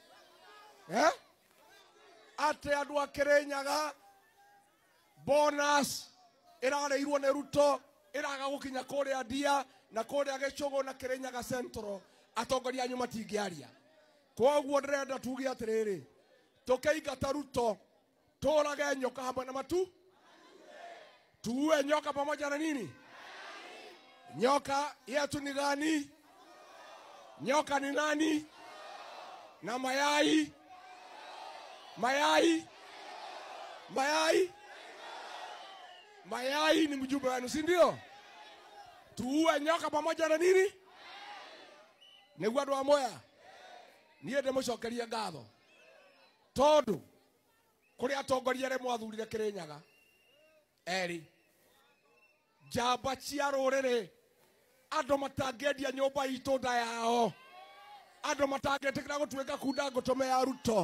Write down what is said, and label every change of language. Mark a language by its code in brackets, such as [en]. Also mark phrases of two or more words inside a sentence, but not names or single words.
[ki] Atĩ andũ a Kirinyaga bonus ĩrareirwo nĩ Ruto, ĩraga gũkinya kũrĩa Ndia na kũrĩa Gĩchũgũ na Kirinyaga Central, atongoria anyu matingĩaria. Koguo ndĩrenda tuge atĩrĩrĩ, tũkĩingata Ruto tũrage nyoka hamwe na matu, [sw] tuue nyoka pamoja na nini? Nyoka yetu ni gani? Nyoka ni nani? Na mayai? Mayai? Mayai? Mayai ni mjumbe wenu, si ndio? Tuue nyoka pamoja na nini? [ki] Nĩguo andũ a Mwea, niĩ ndĩmũcokerie ngatho tondũ kũrĩ atongoria arĩa mwathurire Kirinyaga eri njamba cia rũrĩrĩ, andũ matangĩendia nyũmba itũ nda yao, andũ matangĩtĩkĩra gũtuĩka kunda ngũtũme ya Ruto.